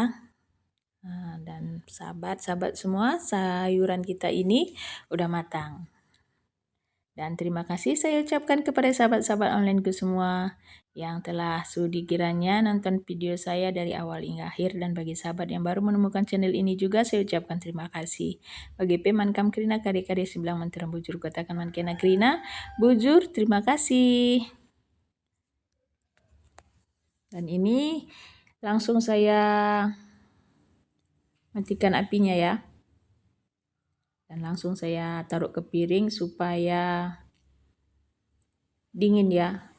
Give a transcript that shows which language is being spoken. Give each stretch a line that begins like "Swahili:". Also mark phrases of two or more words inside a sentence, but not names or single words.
Indonesian: Nah, dan sahabat-sahabat semua, sayuran kita ini udah matang. Dan terima kasih saya ucapkan kepada sahabat-sahabat onlineku semua yang telah sudi kiranya nonton video saya dari awal hingga akhir. Dan bagi sahabat yang baru menemukan channel ini juga saya ucapkan terima kasih.
Batak Karo: Bagi peman kam krina kade-kade sebelang menterang bujur katakan man kena krina bujur
Indonesian: terima kasih. Dan ini langsung saya matikan apinya ya. Dan langsung saya taruh ke piring supaya dingin ya.